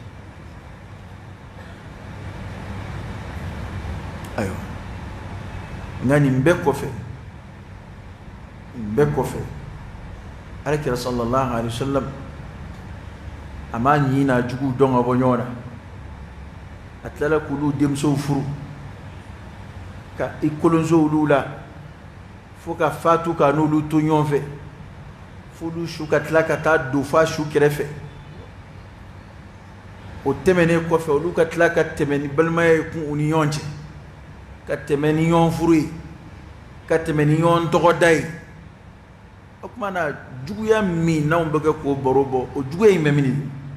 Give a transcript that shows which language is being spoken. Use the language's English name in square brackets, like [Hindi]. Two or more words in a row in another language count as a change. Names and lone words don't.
[Bambara] ayiwa nka nin bɛɛ kɔfɛ alakira [Arabic] صلى الله عليه وسلم [Bambara] a ma ɲin n'a jugu dɔn ka bɔ ɲɔgɔn na a tilala k'olu denmusow furu ka i kolonso olu la fo ka fatu ka n'olu to ɲɔgɔn fɛ f'olu su ka tila ka taa don f'a su kɛrɛfɛ o tɛmɛnen kɔfɛ olu ka tila ka tɛmɛ ni balimaya ye kun u ni ɲɔgɔn cɛ ka tɛmɛ ni ɲɔgɔn furu ye ka tɛmɛ ni ɲɔgɔn tɔgɔda ye o tuma na juguya min n'anw bɛ kɛ k'o baro bɔ o juguya in bɛ min de